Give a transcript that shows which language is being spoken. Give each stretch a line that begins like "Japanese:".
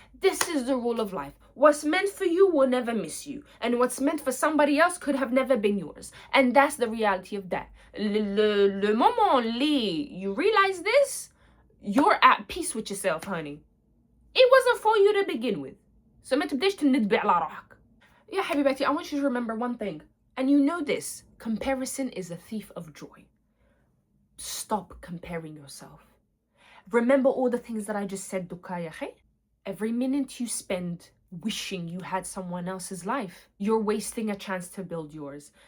English: This is the rule of life. What's meant for you will never miss you. And what's meant for somebody else could have never been yours. And that's the reality of that.
French: Le moment
English: you realize this, you're at peace with yourself, honey. It wasn't for you to begin with.
Arabic: So ما تبداش تندبي على روحك.
English: Yeah, حبيبتي, I want you to remember one thing. And you know this. Comparison is a thief of joy. Stop comparing yourself. Remember all the things that I just said, Dukaya. Every minute you spend wishing you had someone else's life, you're wasting a chance to build yours.